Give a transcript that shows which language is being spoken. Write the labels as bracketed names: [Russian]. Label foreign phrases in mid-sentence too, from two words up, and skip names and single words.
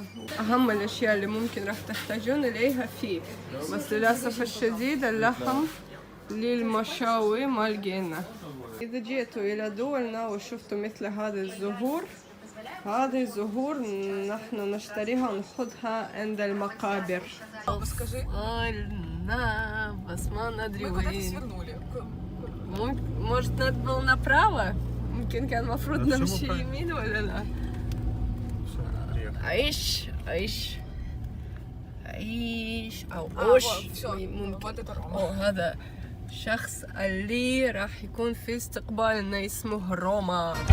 [Arabic] أهم الأشياء اللي ممكن راح تحتاجون إليها فيه، بس للأسف الشديد اللحم للمشاوي ما لقينا. إذا جيتوا إلى دولنا وشفتوا مثل هذه الزهور نحن نشتريها ونأخذها عند المقابر. قلنا بس ما ندري وين. [Russian] Может, надо было направо? [Arabic] ممكن كان المفروض نمشي يمين ولا لا؟ عيش أو أوش ممكن. هذا شخص اللي راح يكون في استقبالنا اسمه روما.